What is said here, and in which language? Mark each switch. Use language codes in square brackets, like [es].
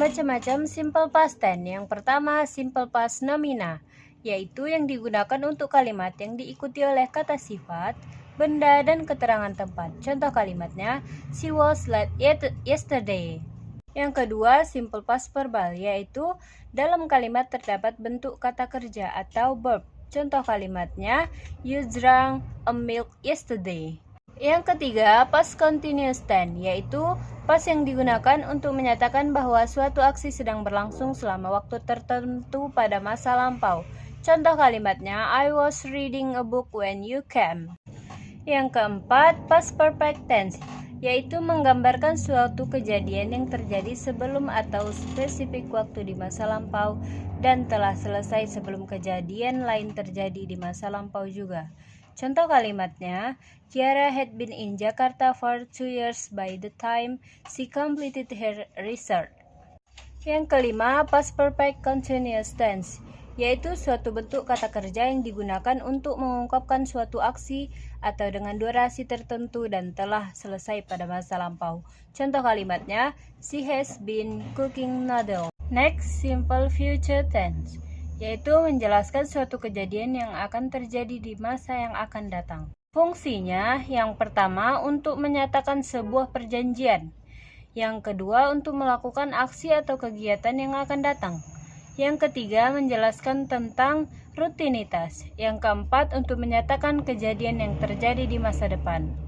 [id] Macam-macam simple past tense. Yang pertama, simple past nomina, yaitu yang digunakan untuk kalimat yang diikuti oleh kata sifat, benda, dan keterangan tempat. Contoh kalimatnya, [en] she was late yesterday. [id] Yang kedua, simple past verbal, yaitu dalam kalimat terdapat bentuk kata kerja atau verb. Contoh kalimatnya, [en] you drank a milk yesterday. [id] Yang ketiga, past continuous tense, yaitu past yang digunakan untuk menyatakan bahwa suatu aksi sedang berlangsung selama waktu tertentu pada masa lampau. Contoh kalimatnya, [en] I was reading a book when you came. [id] Yang keempat, past perfect tense, yaitu menggambarkan suatu kejadian yang terjadi sebelum atau spesifik waktu di masa lampau dan telah selesai sebelum kejadian lain terjadi di masa lampau juga. Contoh kalimatnya, [en] Kiara had been in Jakarta for 2 years by the time she completed her research. [id] Yang kelima, past perfect continuous tense, yaitu suatu bentuk kata kerja yang digunakan untuk mengungkapkan suatu aksi atau dengan durasi tertentu dan telah selesai pada masa lampau. Contoh kalimatnya, [en] she has been cooking noodles. [id] Next, simple future tense, yaitu menjelaskan suatu kejadian yang akan terjadi di masa yang akan datang. Fungsinya, yang pertama untuk menyatakan sebuah perjanjian, yang kedua untuk melakukan aksi atau kegiatan yang akan datang, yang ketiga menjelaskan tentang rutinitas, yang keempat untuk menyatakan kejadian yang terjadi di masa depan.